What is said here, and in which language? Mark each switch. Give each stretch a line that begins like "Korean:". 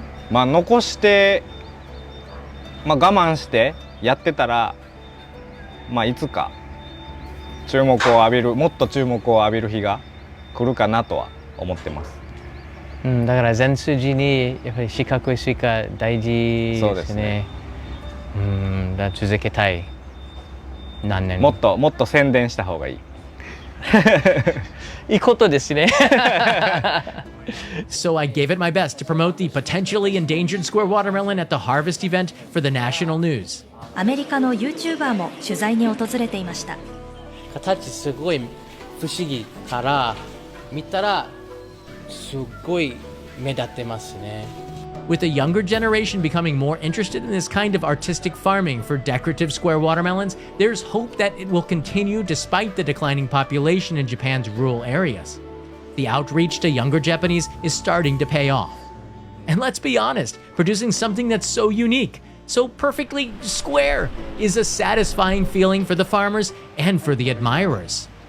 Japanese: まあ残して、まあ我慢してやってたら、まあいつかもっと注目を浴びる日が来るかなとは思ってます。だから全数字にやっぱり四角いスイカ大事ですね。そうですね。だから続けたい。何年もっと宣伝した方がいい。いいことですね。
English: So I gave it my best to promote the potentially endangered square watermelon at the harvest event for the national news.
Japanese: アメリカの YouTuber も取材に訪れていました。形すごい不思議から見たらすごい目立ってますね。
English: With the younger generation becoming more interested in this kind of artistic farming for decorative square watermelons, there's hope that it will continue despite the declining population in Japan's rural areas. The outreach to younger Japanese is starting to pay off. And let's be honest, producing something that's so unique, so perfectly square, is a satisfying feeling for the farmers and for the admirers.